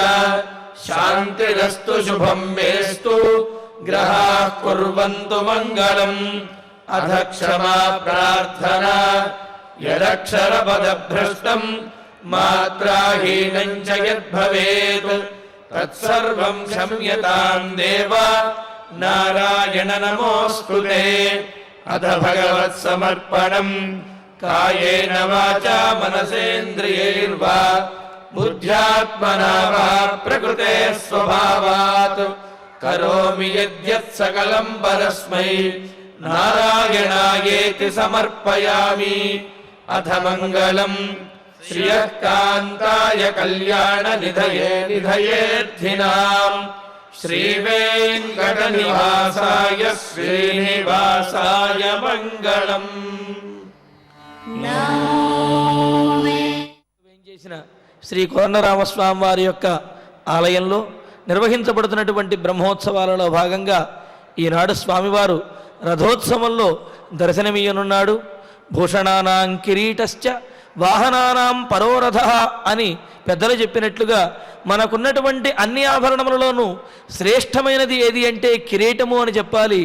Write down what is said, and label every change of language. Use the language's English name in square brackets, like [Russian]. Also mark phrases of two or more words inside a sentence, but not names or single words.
[Sanskrit] శాంతిరస్తు శుభం మేస్తు గ్రహాః కుర్వంతు మంగళం. అధ క్షమా ప్రార్థనా. యదక్షరపదభ్రష్టం మాత్రాహీనం చ యద్భవేత్ తత్సర్వం క్షమ్యతాం దేవ నారాయణ నమోऽస్తు తే. अथ भगवत्समर्पणम् कायेन वाचा मनसेन्द्रियैर्वा बुद्ध्यात्मना वा प्रकृते स्वभावात् करोमि यद्यत् सकलं परस्मै नारायणायेति समर्पयामि। अथ मङ्गलम् श्रियः कान्ताय कल्याणनिधये निधयेऽर्थिनाम् श्रीवेङ्कटनिवासाय श्रीनिवासाय मङ्गलम्। [Telugu] చేసిన శ్రీ కోదండరామస్వామి వారి యొక్క ఆలయంలో నిర్వహించబడుతున్నటువంటి బ్రహ్మోత్సవాలలో భాగంగా ఈనాడు స్వామివారు రథోత్సవంలో దర్శనమీయనున్నాడు. [Sanskrit] భూషణానాం కిరీటశ్చ వాహనానాం పరోరథ [Telugu] అని పెద్దలు చెప్పినట్లుగా మనకున్నటువంటి అన్ని ఆభరణములలోనూ శ్రేష్టమైనది ఏది అంటే కిరీటము అని చెప్పాలి.